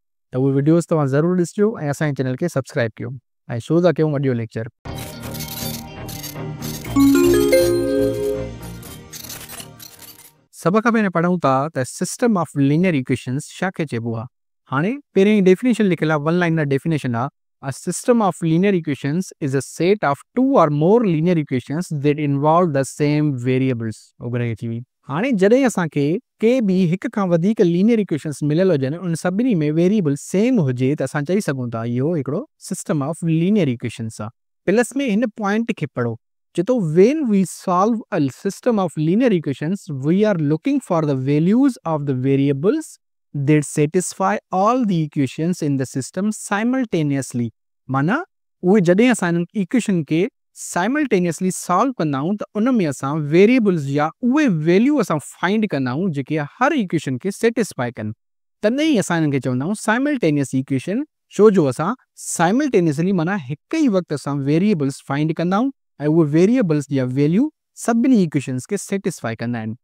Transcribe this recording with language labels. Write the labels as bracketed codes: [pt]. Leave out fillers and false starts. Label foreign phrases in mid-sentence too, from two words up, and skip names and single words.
[sd] त उहे वीडियोज़ तव्हां ज़रूरु ॾिसिजो ऐं असांजे चैनल खे सब्सक्राइब कयो। ऐं शुरू था कयूं अॼु जो लेक्चर। सभ खां पहिरियों पढ़ूं था त [en] system of linear equations [sd] छा खे चइबो आहे। हाणे पहिरियों डेफिनेशन लिखियलु आहे, [en] one liner definition [sd] आहे। [en] A system of linear equations is a set of two or more linear equations that involve the same variables. [sd] हाणे जॾहिं असांखे के बि हिक खां वधीक [en] linear equations [sd] मिलियल हुजनि, उन सभिनी में वेरिएबल सेम हुजे त असां चई सघूं था इहो हिकिड़ो [en] system of linear equations [sd] आहे। प्लस में हिन पॉइंट खे पढ़ो, चए थो [en] when we solve a system of linear equations we are looking for the values of the variables that satisfy all the equations in the system simultaneously. [sd] माना उहे जॾहिं असां इक्वेशन के [en] simultaneously solve [sd] कंदा आहियूं त उन में असां वेरिएबल्स या उहे वैल्यू असां फाइंड कंदा आहियूं जेके हर इक्वेशन खे सेटिस्फाई कनि। तॾहिं ई असां हिननि खे चवंदा आहियूं [en] simultaneous equation. [sd] छो जो असां साइमल्टेनियसली माना हिक ई वक़्तु असां वेरिएबल्स फाइंड कंदा आहियूं ऐं उहे वेरिएबल्स या वैल्यू सभिनी इक्वेशंस खे सेटिस्फाई कंदा आहिनि।